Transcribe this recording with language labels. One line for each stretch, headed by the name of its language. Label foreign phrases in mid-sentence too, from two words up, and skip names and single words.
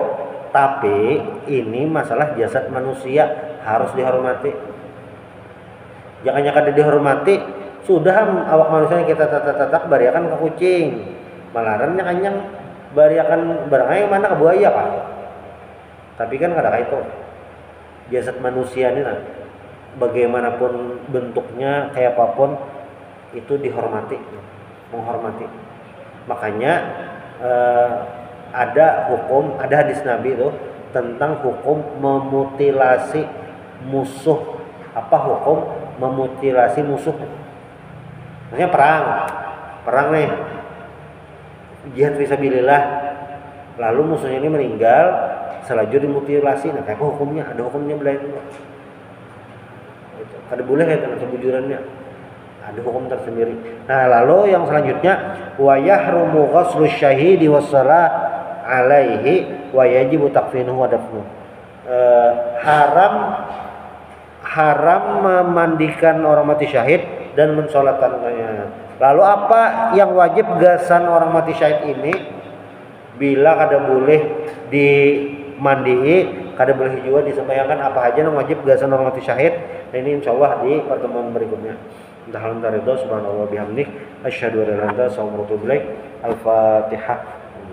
Indonesian: Tapi ini masalah jasad manusia harus dihormati.
Banjar: Jangan kada dihormati, sudah awak manusia kita tatak bariakan ke kucing. Malarannya kanyang bariakan barangnya mana ke buaya pak. Tapi kan kada kayak itu.
Indonesian: Jasad manusia ini nah, bagaimanapun bentuknya kayak apapun itu dihormati, menghormati. Makanya ada hukum, ada hadis Nabi itu tentang hukum memutilasi musuh. Apa hukum memutilasi musuh? Maksudnya perang nih,
Arabic: جهاد في سبيل الله.
Indonesian: Lalu musuhnya ini meninggal, selanjutnya dimutilasi.
Banjar: Nah, kayak hukumnya, ada hukumnya belain. Kada boleh kayak teman sebujurannya.
Indonesian: Ada hukum tersendiri. Nah, lalu yang selanjutnya
Arabic: ويحرم غسل الشهيد والصلاة عليه ويجب تكفينه ودفنه.
Indonesian: Haram memandikan orang mati syahid dan mensholatannya. Lalu apa yang wajib gasan orang mati syahid ini?
Banjar: Bila kada boleh dimandii, kada boleh juga disembahyangkan, apa aja yang wajib gasan orang mati syahid.
Indonesian: Nah, ini
Arabic: إن شاء الله
Indonesian: di pertemuan berikutnya.
Arabic: سبحان الله بحمدك أشهد أن لا إله إلا أنت أستغفرك وأتوب إليك. Al-Fatihah.